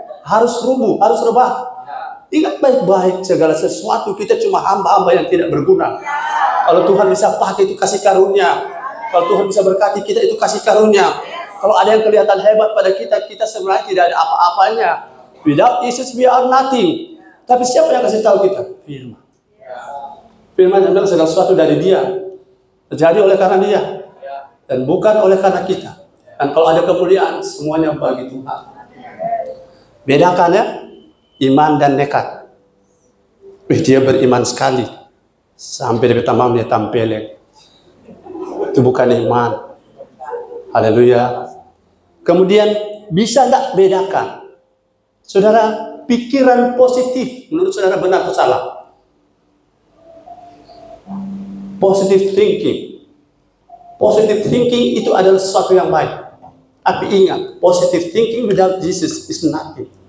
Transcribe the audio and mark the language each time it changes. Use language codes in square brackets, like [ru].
[id] Harus rubuh, harus rebah. Ingat baik-baik, segala sesuatu kita cuma hamba-hamba yang tidak berguna. Kalau Tuhan bisa pakai, itu kasih karunia. Kalau Tuhan bisa berkati kita, itu kasih karunia. Kalau ada yang kelihatan hebat pada kita, kita sebenarnya tidak ada apa-apanya. [en] Without Jesus we are nothing. [id] Tapi siapa yang kasih tahu kita? Firman. Firman yang bilang segala sesuatu dari Dia, terjadi oleh karena Dia, dan bukan oleh karena kita. Dan kalau ada kemuliaan, semuanya bagi Tuhan. Bedakan ya, iman dan nekat. Dia beriman sekali, sampai dia tamam dia tampilin. Itu bukan iman. Haleluya. Kemudian bisa enggak bedakan? Saudara, pikiran positif menurut saudara benar atau salah? [en] Positive thinking. Positive thinking [id] itu adalah sesuatu yang baik. Tapi ingat, [en] positive thinking without Jesus is nothing.